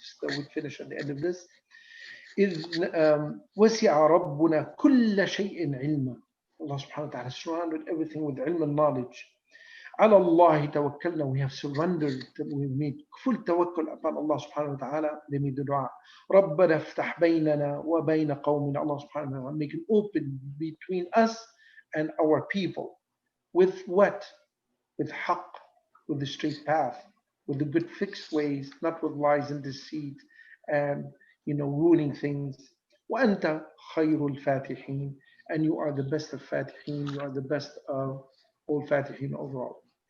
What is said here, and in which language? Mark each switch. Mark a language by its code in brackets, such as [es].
[en] We'll finish at the end of this. [ar] إِذْ وَسِعَ رَبُّنَا كُلَّ شَيْءٍ عِلْمًا. [en] Allah subhanahu wa ta'ala surrounded everything with ilm and knowledge. [ar] على الله توكلنا, [en] we have surrendered, we made full tawakkul upon Allah subhanahu wa ta'ala. They made the dua, [ar] ربنا افتح بيننا وبين قومنا. [en] Allah subhanahu wa ta'ala make it open between us and our people. With what? With haqq, with the straight path, with the good fixed ways, not with lies and deceit and ruining things. [ar] وأنت خير الفاتحين, [en] and you are the best of fatihin, you are the best of all fatihin overall.